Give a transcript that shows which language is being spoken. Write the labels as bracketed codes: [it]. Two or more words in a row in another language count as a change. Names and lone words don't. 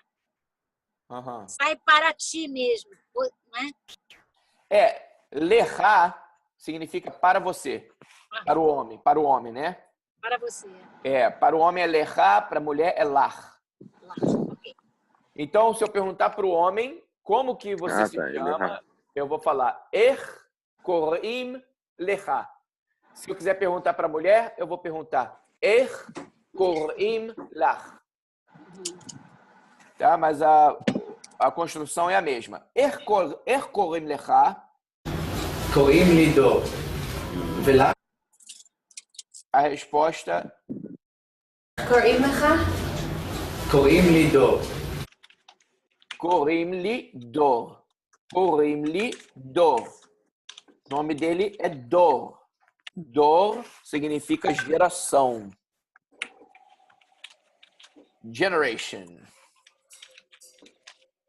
[pt] Sai para ti mesmo, não é? Lecha significa para você, para o homem, né? Para você. Para o homem é lecha, para a mulher é lach. Okay. Então, se eu perguntar para o homem como que você se chama, eu vou falar [he] קוראים לך. [pt] Se eu quiser perguntar para a mulher, eu vou perguntar [he] קוראים לך. [pt] Tá? Mas a construção é a mesma. [he] קוראים לך. קוראים לי דור. ולמה? [pt] A resposta... [he] קוראים לך? קוראים לי דור. קוראים לי דור. קוראים לי דור. [pt] O nome dele é Dor. Dor significa geração. Generation.